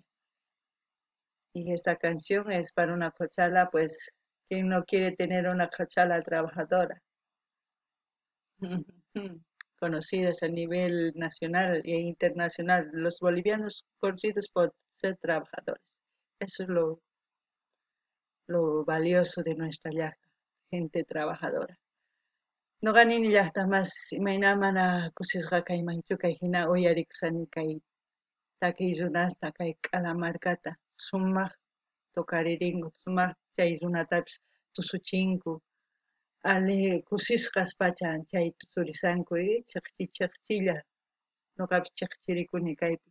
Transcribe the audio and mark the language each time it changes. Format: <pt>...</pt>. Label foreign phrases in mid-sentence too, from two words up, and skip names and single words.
<es>Y esta canción es para una cochala, pues, ¿quién no quiere tener una cochala trabajadora? conocidas a nivel nacional e internacional. Los bolivianos conocidos por ser trabajadores. Eso es lo valioso de nuestra llacta, gente trabajadora.</es> <qu>No ganin llaqtamas imaynamana kusisqa kaymanchu kay hina uyarikusani kay takiy runasta kay k'alamarkata sumaq tokaririnku, sumaq chay runatapas tusuchinku, ali kusisqas pacha chay tusurisanku chiqchilla nuqapas chiqchirikuni kaypi.</qu>